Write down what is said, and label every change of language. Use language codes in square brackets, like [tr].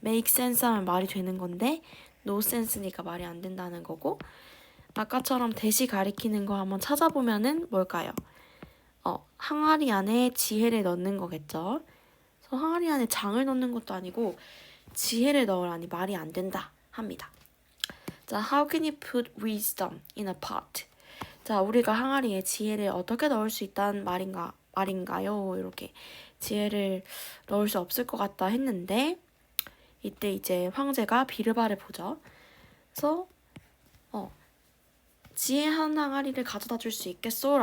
[en] make sense [ko] 하면 말이 되는 건데 [en] no sense [ko] 니까 말이 안 된다는 거고 아까처럼 대시 가리키는 거 한번 찾아보면은 뭘까요? 항아리 안에 지혜를 넣는 거겠죠. 그래서 항아리 안에 장을 넣는 것도 아니고 지혜를 넣으라니 말이 안 된다 합니다. [en] 자, how can you put wisdom in a pot? [ko] 자, 우리가 항아리에 지혜를 어떻게 넣을 수 있다는 말인가요? 이렇게 지혜를 넣을 수 없을 것 같다 했는데 이때 이제 황제가 비르바를 보죠. 그래서 지혜 한 항아리를 가져다 줄 수 있겠어?